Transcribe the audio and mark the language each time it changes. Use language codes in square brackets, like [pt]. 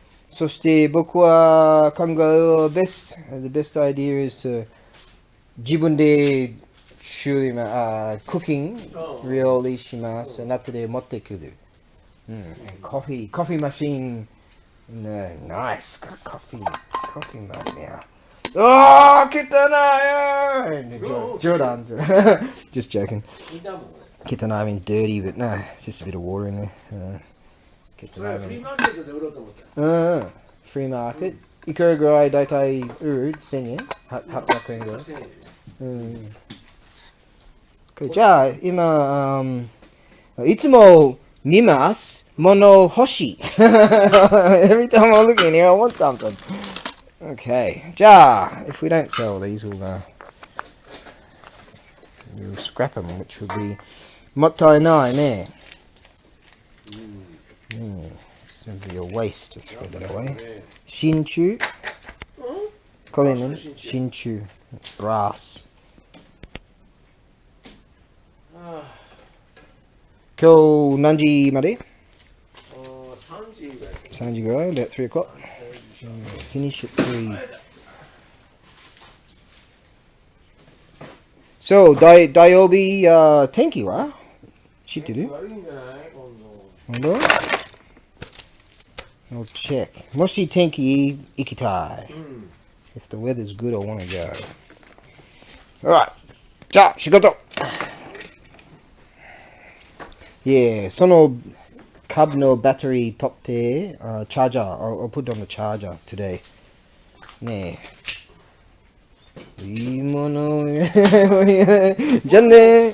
[ja] そして僕は考える [en] the best idea is to [ja] 自分で修理クッキング料理します。後で持ってくる。コーヒーマシンナイスコーヒーマシンOh, Kitana! [en] Jordan. Just joking. Kitana means dirty, but no, it's just a bit of water in there. at the [ja] それはフリー [en] moment. [ja] マーケットで売ろうと思った。 [en] Free market. [ja] いくらぐらいだいたい売る ?1000 円 ?800 円ぐらい。 1000円。じゃあ、今、いつも見ます。物欲しい。 [en] Every time I'm looking here, I want something. Okay. じゃあ、if we don't sell these, we'll scrap them, which will be [ja] もったいないね。 [en] It's simply a waste to throw that away. [ja] 真鍮。これね、真鍮。brass. 今日何時まで 3時ぐらい。 3時ぐらい [en] about 3 o'clock. Finish at 3. [ja] So, 土曜日、天気は知ってる悪いんじゃない今度。本当 [en] I'll check. [ja] もし天気いい行きたい。 [en] If the weather's good, I want to go. Alright. [ja] じゃあ、仕事その株のバッテリー取って、チャージャー、 [en] I'll put on the charger today. [ja] ねえ。いいもの。じゃあね。